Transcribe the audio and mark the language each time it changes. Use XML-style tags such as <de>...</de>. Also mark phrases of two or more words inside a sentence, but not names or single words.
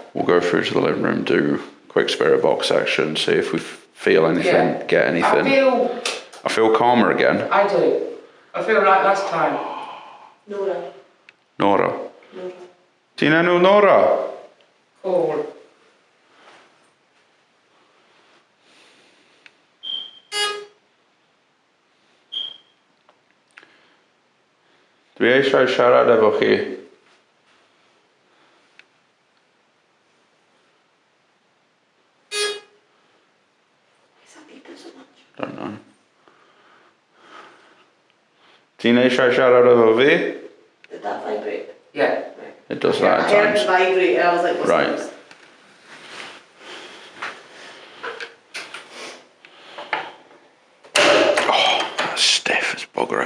<en>We'll go through to the living room, do quick spirit box section, see if we feel anything, Yeah. get anything. I feel calmer again. I do. I feel like last time. Nora. Nora. Nora. Do you know Nora? Cool.</en> <cy>Dwi eisiau siarad efo chi.</cy> <en>Why's that beeping so much? Don't know.</en> <cy>Ti'n eisiau siarad efo fi?</cy> <en>Did that vibrate? Yeah. Right. It does Yeah, that I at heard it times. vibrate and I was like, what's Right. this? Oh, that's stiff as bugger.</en>